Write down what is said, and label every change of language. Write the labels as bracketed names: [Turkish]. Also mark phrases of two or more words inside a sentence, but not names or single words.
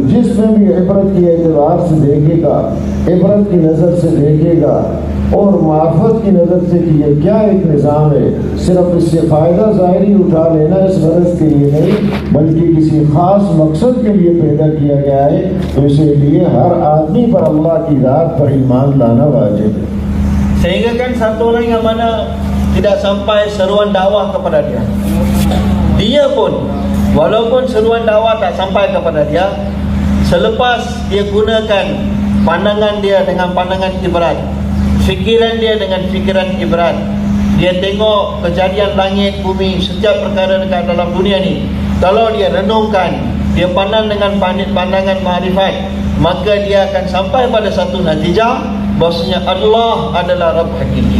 [Urdu] جس میں بھی عبرت کے اعتبار سے دیکھے گا، عبرت کی نظر سے دیکھے گا اور معرفت کی نظر سے کہ یہ کیا ایک نظام ہے، صرف اس سے فائدہ ظاہری اٹھا لینا اس غرض کے لیے نہیں، بلکہ کسی خاص مقصد کے لیے پیدا کیا گیا ہے، تو اسی لیے ہر آدمی پر اللہ کی ذات پر ایمان لانا واجب ہے. [Malay] Sehingga kan satu orang yang mana tidak sampai seruan dakwah kepada dia, dia pun walaupun seruan dakwah tak sampai kepada dia, selepas dia gunakan pandangan dia dengan pandangan ibrat, fikiran dia dengan fikiran ibrat, dia tengok kejadian langit, bumi, setiap perkara dekat dalam dunia ni, kalau dia renungkan, dia pandang dengan pandangan ma'rifat, maka dia akan sampai pada satu natijah bahwasanya Allah adalah Rabb hakiki.